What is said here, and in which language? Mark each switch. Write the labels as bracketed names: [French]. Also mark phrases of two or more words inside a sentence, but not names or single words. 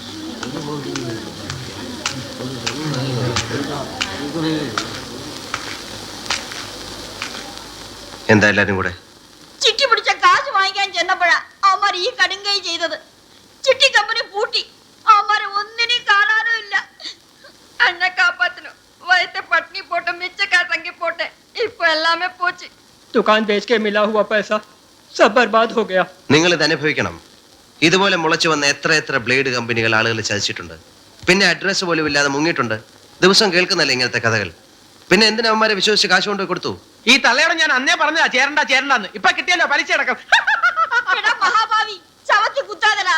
[Malayalam] എന്താ എല്ലാരും കൂടെ? ചിട്ടി പിടിച്ച കാശ് വാങ്ങിക്കാൻ ചെന്നപ്പോഴാ അവന്മാർ ഈ കടുങ്കൈ ചെയ്തത്. ചിട്ടി കമ്പനി പൂട്ടി. അവന്മാരെ ഒന്നിനെയും കാണാനും ഇല്ല. [Tamil] என்னை காப்பாத்தினோ வயத்தை பட்டினி போட்டே, மிச்சக்கா தங்கி போட்டே, இப்போ எல்லாமே போச்சு. [Hindi] दुकान बेच के मिला हुआ पैसा सब बर्बाद हो गया. [Malayalam] നിങ്ങൾ ഇത് അനുഭവിക്കണം. ഇതുപോലെ മുളച്ചു വന്ന എത്ര എത്ര ബ്ലേഡ് കമ്പനികൾ ആളുകൾ ചതിച്ചിട്ടുണ്ട്. പിന്നെ അഡ്രസ്സ് പോലും ഇല്ലാതെ മുങ്ങിയിട്ടുണ്ട്. ദിവസം കേൾക്കുന്നല്ലേ ഇങ്ങനത്തെ കഥകൾ. പിന്നെ എന്തിനാ അവന്മാരെ വിശ്വസിച്ച് കാശ് കൊണ്ട് കൊടുത്തു? ഈ തള്ളയോട് ഞാൻ അന്നേ പറഞ്ഞതാ ചേരണ്ടെന്ന്. ഇപ്പൊ കിട്ടിയല്ലോ പലിശ അടക്കം. മഹാഭാവി ചവത്തി കുത്താതലാ.